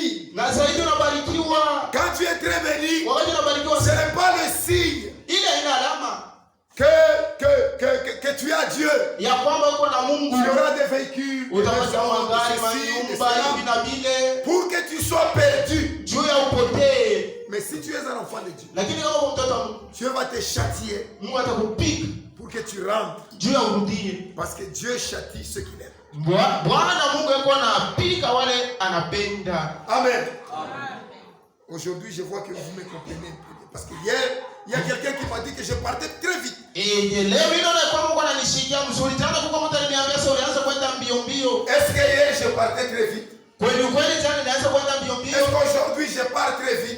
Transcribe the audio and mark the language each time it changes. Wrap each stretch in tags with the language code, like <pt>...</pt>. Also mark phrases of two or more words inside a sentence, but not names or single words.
<fr>Quand tu es très béni, ce n'est pas le signe que tu as Dieu. Tu auras des véhicules, des maisons, pour que tu sois perdu. Mais si tu es un enfant de Dieu, Dieu va te châtier pour pour que tu rentres.</fr> <sw>Juu ya urudie.</sw> <fr>Parce que Dieu châtie ceux qu'il aime.</fr> <sw>Bwana Mungu yuko anapika wale anapenda. Amen.</sw> <fr>Aujourd'hui, je vois que vous me comprenez. Parce que hier, il y a quelqu'un qui m'a dit que je partais très vite. Est-ce que hier, je partais très vite? Est-ce qu'aujourd'hui, je pars très vite?</fr>